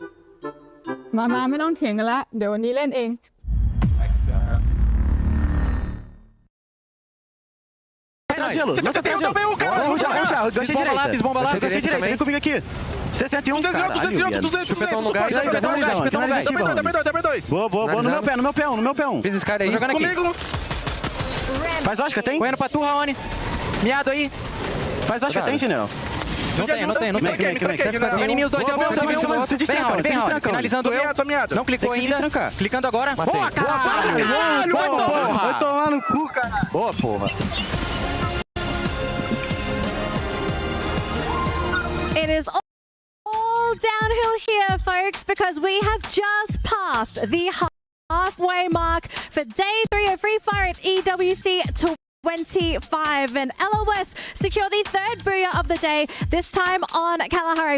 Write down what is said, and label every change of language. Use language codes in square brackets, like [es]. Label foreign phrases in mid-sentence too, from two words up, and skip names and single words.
[th] มาไม่ต้องเถียงกันละเดี๋ยววันนี้เล่นเอง [pt] Você tem também o cara. Vamos já. Desce direita. Bomba lá, desce direita. Vem comigo aqui. 61, 200. Chupetão no gás. Chupetão no gás. Também dois. Boa. No meu pé. Fiz esse cara aí. Jogando aqui. Faz Oscar, tem? Correndo pra tu, Raoni. Miado aí. Faz Oscar, tem, Chinelo? Não tem. Tem inimigo os dois, tem se destrancando. Finalizando eu. Não clicou ainda. Clicando agora. Boa, caralho! Vai tomar no cu, cara. Boa, porra. [en] It is all downhill here, folks, because we have just passed the halfway mark for day 3 of Free Fire at EWC 25, and LOS secure the third Booya of the day, this time on Kalahari.